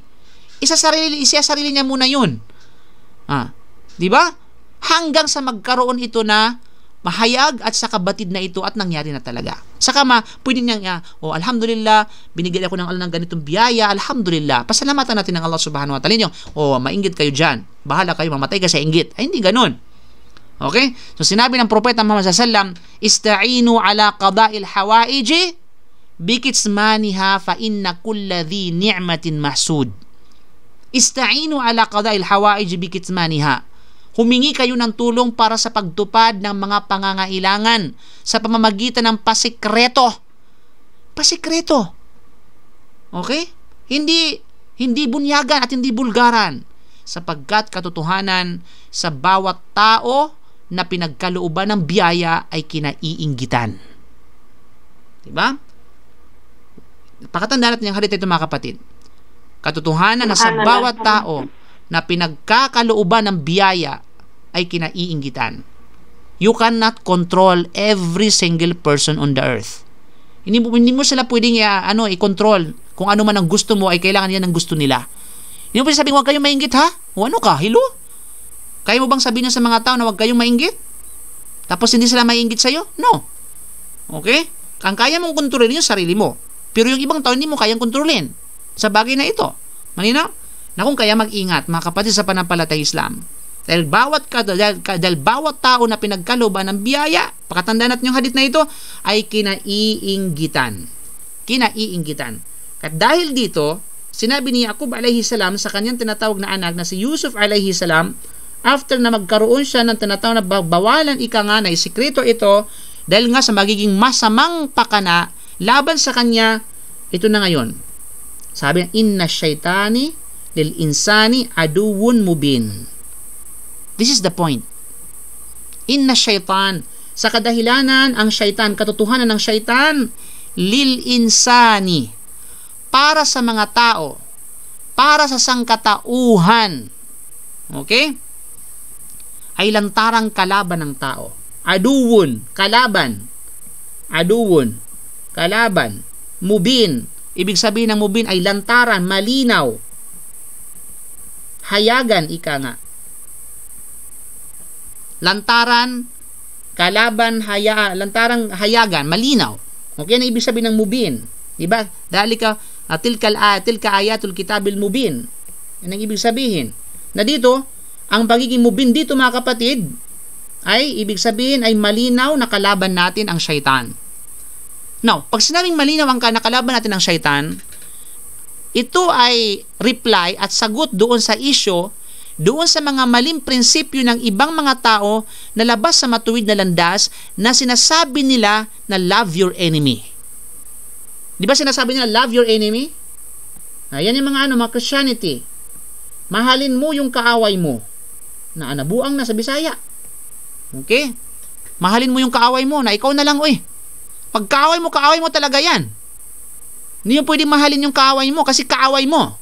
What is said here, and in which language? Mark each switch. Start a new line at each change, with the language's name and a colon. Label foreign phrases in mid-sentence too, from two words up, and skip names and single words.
Filipino: Isasarili niya muna yun. Di ba? Hanggang sa magkaroon ito na mahayag at sa kabatid na ito at nangyari na talaga. Saka pwede niya, alhamdulillah, binigyan ako ng Allah ng ganitong biyaya, alhamdulillah. Pasalamatan natin ng Allah
Arabic: سبحانه وتعالى.
Filipino: Mainggit kayo dyan. Bahala kayo, mamatay ka sa inggit. Ay, hindi ganun. Okay? So, sinabi ng Propeta Muhammad
Arabic: صلى الله عليه وسلم, استعينوا على قضاء الحوائج بكتمانها فإن كل ذي نعمة محسود. استعينوا على قضاء الحوائج بكتمانها.
Filipino: Humingi kayo ng tulong para sa pagtupad ng mga pangangailangan sa pamamagitan ng pasikreto. Pasikreto. Okay? Hindi bunyagan at hindi bulgaran. Sapagkat katotohanan sa bawat tao na pinagkalooban ng biyaya ay kinaiinggitan. Diba? Pakatandaan natin yung hadith ito, mga kapatid. Katotohanan na sa bawat tao na pinagkakalooban ng biyaya ay kinaiinggitan.
English: You cannot control every single person on the earth.
Filipino: Hindi mo sila pwedeng i-control. Kung ano man ang gusto mo ay kailangan yan ang gusto nila. Hindi mo pwedeng sabihin, huwag kayong mainggit ha? O ano ka? Hilo? Kaya mo bang sabihin sa mga tao na huwag kayong mainggit? Tapos hindi sila mainggit sa'yo?
English: No. Okay?
Filipino: Ang kaya mong kontrolin yung sarili mo. Pero yung ibang tao hindi mo kayang kontrolin sa bagay na ito. Malinaw? Na kung kaya mag-ingat, mga kapatid sa panampalatay Islam. Dahil bawat tao na pinagkalooban ng biyaya, pakatandaan natin yung hadith na ito, ay kinaiinggitan. Kinaiinggitan. At dahil dito, sinabi ni Yaqub
Arabic: عليه السلام
Filipino: sa kanyang tinatawag na anak na si Yusuf
Arabic: عليه السلام,
Filipino: after na magkaroon siya ng tinatawag na bawalan ika nga na isikreto ito, dahil nga sa magiging masamang pakana laban sa kanya, ito na ngayon. Sabi na,
Arabic: إن الشيطان للإنسان عدو مبين.
English: This is the point.
Arabic: إن الشيطان,
Filipino: sa kadahilanan ang syaitan, katotohanan ng syaitan,
Arabic: للإنسان,
Filipino: para sa mga tao, para sa sangkatauhan, okay, ay lantarang kalaban ng tao. Aduwun, kalaban. Aduwun, kalaban. Mubin, ibig sabihin ng mubin ay lantaran, malinaw. Hayagan, ika nga. Lantaran, kalaban, lantarang hayagan, malinaw. Okay, na ibig sabihin ng mubin. Diba?
Arabic: ذلك تلك آيات الكتاب المبين.
Filipino: Yan ang ibig sabihin. Na dito, ang pagiging mubin dito mga kapatid, ay ibig sabihin ay malinaw na kalaban natin ang syaitan. Now, pag sinabing malinaw ang nakalaban natin ang syaitan, ito ay reply at sagot doon sa issue, doon sa mga maling prinsipyo ng ibang mga tao na labas sa matuwid na landas na sinasabi nila na
English: love your enemy.
Filipino: Di ba sinasabi nila
English: love your enemy?
Filipino: Ayan yung mga mga Christianity. Mahalin mo yung kaaway mo. Na anabuang na sa Bisaya. Okay? Mahalin mo yung kaaway mo na ikaw na lang, pag kaaway mo talaga yan. Hindi mo pwedeng mahalin yung kaaway mo kasi kaaway mo.